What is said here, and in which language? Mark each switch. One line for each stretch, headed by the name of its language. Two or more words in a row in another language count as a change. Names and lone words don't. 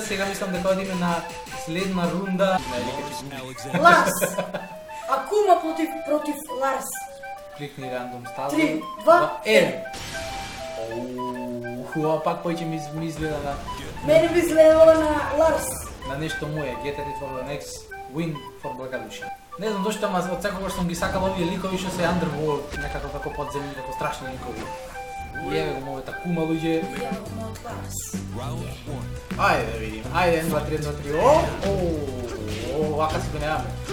Macedonian: Сега мислам дека одиме на следна рунда. Ларс. А Кума против Ларс. Кликни рандом става. 3, 2, 1. Ова пак појќе ми изгледа на... Мене би изгледала на Ларс. На нешто мое,
English: get ready for the next win for
Macedonian: Блага душа. Не знам зошто, ама од секогаш сум ги сакал овие ликови што се underworld, некако како подземни, како страшни ликови. И еве го мојата Кума, луѓе. Ја го мојот Ларс. Ајде да видим. Ајде, 1, 2, 3, 1, 2, 3. Вака си го немаме.